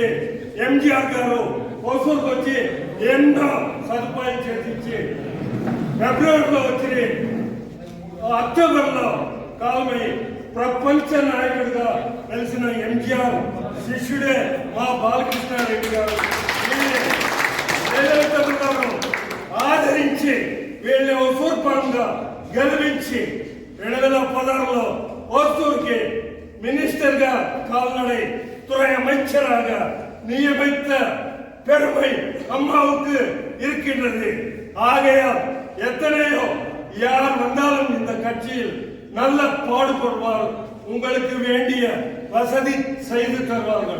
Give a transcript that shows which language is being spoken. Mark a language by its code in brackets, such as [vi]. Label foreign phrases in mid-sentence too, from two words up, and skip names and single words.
[te] ఎంజీఆర్ గారు పొసూరుకు వచ్చి ఎన్నో సదుపాయం చేసి ఫిబ్రవరిలో వచ్చి అక్టోబర్లో కాలమై ప్రపంచ నాయకుడిగా కలిసిన ఎంజీఆర్ శిష్యుడే మా బాలకృష్ణారెడ్డి గారు. ఆదరించి వీళ్ళని ఒసూర్పరంగా గెలిపించి 2016లో [ta] ஒசூருக்கு மினிஸ்டர்గా கால்நடை துறை அமைச்சராக நியமித்த பெருமை அம்மாவுக்கு இருக்கின்றது. ஆகையால் எத்தனையோ யார் வந்தாலும் இந்த கட்சியில் நல்ல பாடுபடுவார், உங்களுக்கு வேண்டிய வசதி செய்து தருவார்கள்.